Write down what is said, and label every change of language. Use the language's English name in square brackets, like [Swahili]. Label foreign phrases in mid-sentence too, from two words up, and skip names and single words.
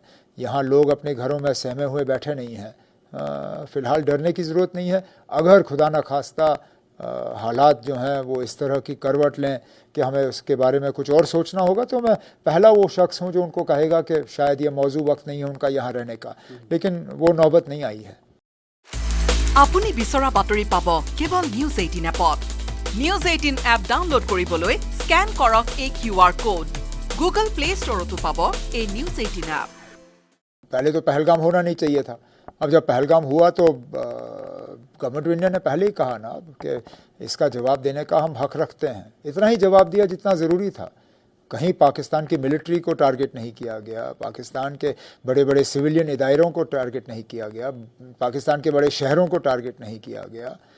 [Hindi] यहाँ लोग अपने घरों में सहमे हुए बैठे नहीं हैं। फ़िलहाल डरने की ज़रूरत नहीं है। अगर खुदा न खास्ता हालात जो हैं वो इस तरह की करवट लें कि हमें उसके बारे में कुछ और सोचना होगा, तो मैं पहला वो शख्स हूँ जो उनको कहेगा कि शायद ये मौजू वक्त नहीं है उनका यहाँ रहने का, लेकिन वो नौबत नहीं आई है। [Assamese] আপুনি বিচৰা বাতৰি পাব কেৱল নিউজ 18 এপত। নিউজ 18 এপ ডাউনলোড কৰিবলৈ স্ক্যান কৰক এই QR কোড। গুগল প্লে ষ্টৰতো পাব এই নিউজ 18 এপ। [Hindi] पहले तो पहलगाम होना नहीं चाहिए था। अब जब पहलगाम हुआ तो [English] Government of India [Hindi] ने पहले ही कहा ना कि इसका जवाब देने का हम हक रखते हैं। इतना ही जवाब दिया जितना ज़रूरी था। कहीं पाकिस्तान की मिलिट्री को टारगेट नहीं किया गया, पाकिस्तान के बड़े बड़े सिविलियन इदारों को टारगेट नहीं किया गया, पाकिस्तान के बड़े शहरों को टारगेट नहीं किया गया।